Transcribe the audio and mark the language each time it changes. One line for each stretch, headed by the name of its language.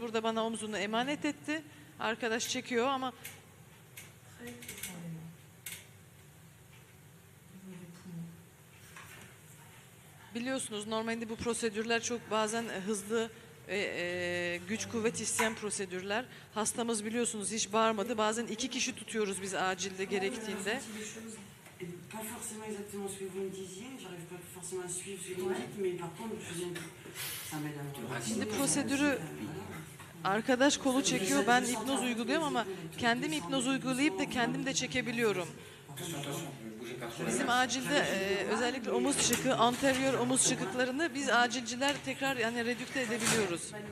Turkish: Burada bana omzunu emanet etti. Arkadaş çekiyor ama biliyorsunuz normalde bu prosedürler çok bazen hızlı güç kuvvet isteyen prosedürler. Hastamız biliyorsunuz hiç bağırmadı. Bazen 2 kişi tutuyoruz biz acilde gerektiğinde.
French: Pas forcément exactement ce que vous me disiez, j'arrive pas forcément à suivre ce que vous me dites, mais par contre, je viens ça m'aide.
Turkish: Şimdi prosedürü arkadaş kolu çekiyor, ben hipnoz uyguluyorum ama kendim hipnoz uygulayıp da kendim de çekebiliyorum. Bizim acilde özellikle omuz çıkığı, anterior omuz çıkıklarını biz acilciler tekrar yani redükte edebiliyoruz.